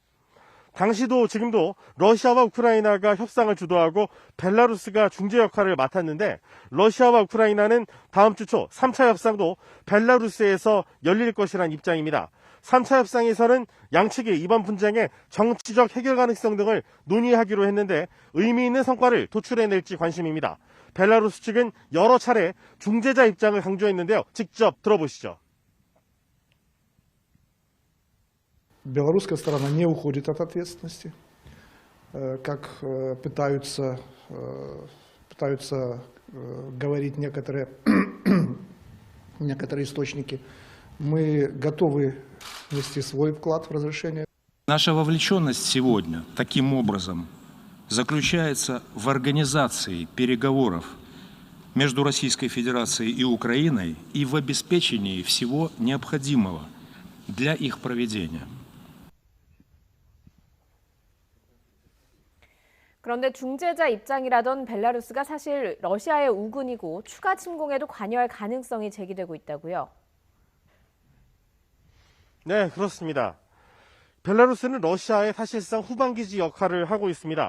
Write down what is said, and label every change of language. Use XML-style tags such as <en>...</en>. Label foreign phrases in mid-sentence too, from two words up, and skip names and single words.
<ko>당시도 지금도 러시아와 우크라이나가 협상을 주도하고 벨라루스가 중재 역할을 맡았는데 러시아와 우크라이나는 다음 주 초 3차 협상도 벨라루스에서 열릴 것이라는 입장입니다. 3차 협상에서는 양측이 이번 분쟁의 정치적 해결 가능성 등을 논의하기로 했는데 의미 있는 성과를 도출해낼지 관심입니다. 벨라루스 측은 여러 차례 중재자 입장을 강조했는데요. 직접 들어보시죠.</ko> <ru>Белорусская сторона не уходит от ответственности, как пытаются говорить некоторые источники. Мы готовы внести свой вклад в разрешение. Наша вовлеченность сегодня таким образом заключается в организации переговоров между Российской Федерацией и Украиной и в обеспечении всего необходимого для их проведения.</ru> <ko>그런데 중재자 입장이라던 벨라루스가 사실 러시아의 우군이고 추가 침공에도 관여할 가능성이 제기되고 있다고요. 네, 그렇습니다. 벨라루스는 러시아의 사실상 후방기지 역할을 하고 있습니다.</ko>